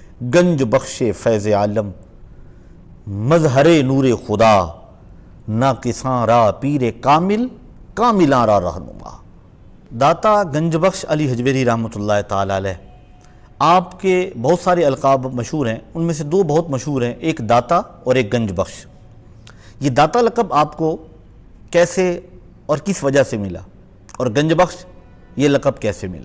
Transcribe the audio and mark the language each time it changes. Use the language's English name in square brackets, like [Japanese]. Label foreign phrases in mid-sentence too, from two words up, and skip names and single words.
[Persian] گنج بخش فیض عالم، مظہر نور خدا، ناقصاں را پیر کامل، کاملاں را رہنما۔ [Urdu] داتا گنج بخش علی حجویری رحمۃ اللہ تعالی علیہ، آپ کے بہت سارے القاب مشہور ہیں، ان میں سے دو بہت مشہور ہیں، ایک داتا اور ایک گنج بخش۔ یہ داتا لقب آپ کو کیسے اور کس وجہ سے ملا، اور گنج بخش یہ لقب کیسے ملا؟